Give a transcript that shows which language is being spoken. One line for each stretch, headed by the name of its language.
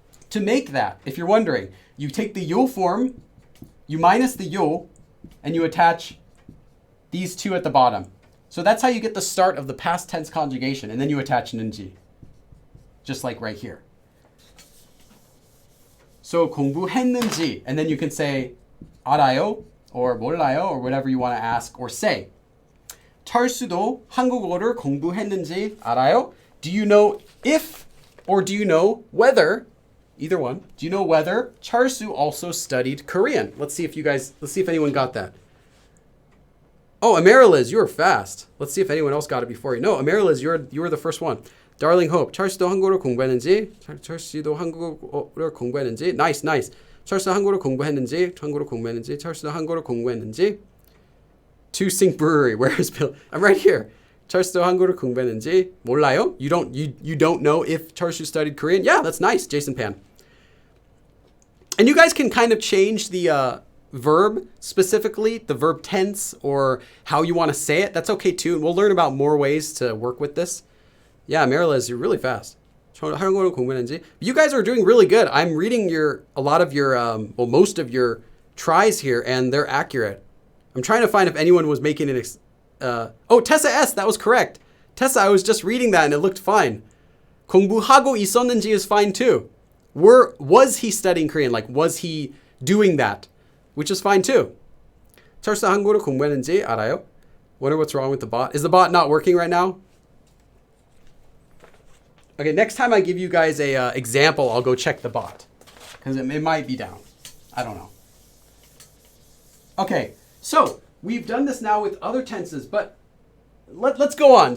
English: To make that, if you're wondering, you take the 요 form, you minus the 요, and you attach these 2 at the bottom. So that's how you get the start of the past tense conjugation, and then you attach 는지, just like right here. So 공부했는지, and then you can say 알아요, or 몰라요, or whatever you want to ask or say.
Korean: 철수도 한국어를 공부했는지 알아요?
English: Do you know if, or do you know whether, either one, do you know whether Charsu also studied Korean? Let's see if anyone got that. Oh, Amariliz, you were fast. Let's see if anyone else got it before you. No, Amariliz, you were the first one.
Korean: Darling Hope, 찰스도 한국어를 공부했는지? 찰스도 한국어를 공부했는지?
English: Nice, nice.
Korean: 찰스 한국어를 공부했는지? 찰스도 한국어를 공부했는지?
English: To Sink Brewery, where is Bill? I'm right here.
Korean: 찰스도 한국어를 공부했는지? 몰라요?
English: You don't know if Charsu studied Korean? Yeah, that's nice, Jason Pan. And you guys can kind of change the verb specifically, the verb tense, or how you want to say it. That's okay too. And we'll learn about more ways to work with this. Yeah, Marilis, you're really fast. You guys are doing really good. I'm reading most of your tries here, and they're accurate. I'm trying to find if anyone was making an... oh, Tessa S, that was correct. Tessa, I was just reading that, and it looked fine.
Korean: 공부하고 있었는지
English: is fine too. Was he studying Korean? Like, was he doing that? Which is fine too.
Korean: 철수 한국어를 공부했는지 알아요?
English: Wonder what's wrong with the bot. Is the bot not working right now? Okay, next time I give you guys a example, I'll go check the bot. Because it might be down. I don't know. Okay, so we've done this now with other tenses, but let's go on.